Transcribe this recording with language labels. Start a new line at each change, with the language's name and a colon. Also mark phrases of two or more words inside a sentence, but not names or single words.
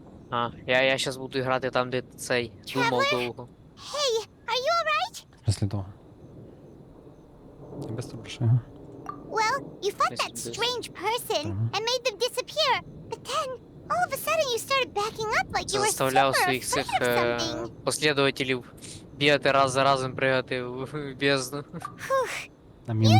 Ukrainian: Я щас буду грати там, де цей думав довго.
English: Hey, are you alright?
Ukrainian: Після того. Я без того прошу.
English: Well, you fought that Listen to this. strange person and made them disappear, but then all of a sudden you started backing up like you were super
Ukrainian: Заставляв
English: afraid
Ukrainian: своїх цих
English: of something.
Ukrainian: послідователів бігати раз за разом, пригати в бездну.
English: Whew,
Ukrainian: На
English: you
Ukrainian: мінус.